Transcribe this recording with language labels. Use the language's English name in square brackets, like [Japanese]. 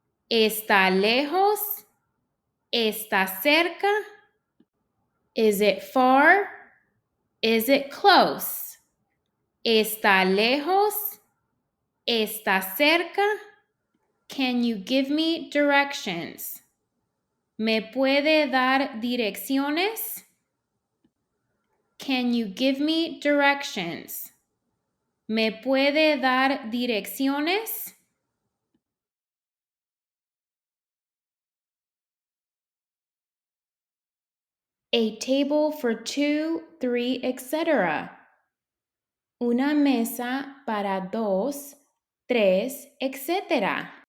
[Spanish] ¿Está lejos? ¿Está cerca? [English] Is it far? Is it close? [Spanish] ¿Está lejos? ¿Está cerca? [English] Can you give me directions? [Spanish] ¿Me puede dar direcciones? [English] Can you give me directions? [Spanish] ¿Me puede dar direcciones? [English] A table for 2, 3, etc. [Spanish] Una mesa para 2, 3, etc.